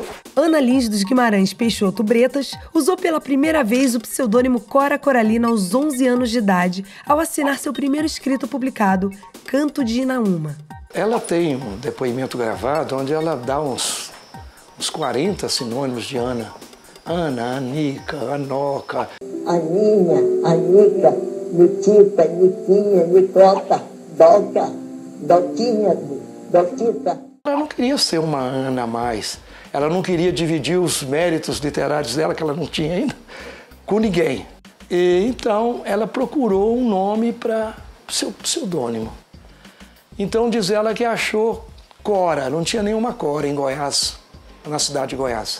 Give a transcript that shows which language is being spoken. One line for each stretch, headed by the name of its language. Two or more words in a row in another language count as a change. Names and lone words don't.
Portuguese: Ana Lins dos Guimarães Peixoto Bretas usou pela primeira vez o pseudônimo Cora Coralina aos 11 anos de idade, ao assinar seu primeiro escrito publicado, Canto de Inaúma. Ela tem um depoimento gravado onde ela dá uns 40 sinônimos de Ana. Ana, Anica, Anoca. Aninha, Anica, Nitipa, Niquinha, Nicota, Doca, Doquinha, Doquita. Ela não queria ser uma Ana a mais. Ela não queria dividir os méritos literários dela, que ela não tinha ainda, com ninguém. E então ela procurou um nome para seu pseudônimo. Então diz ela que achou Cora, não tinha nenhuma Cora em Goiás, na cidade de Goiás.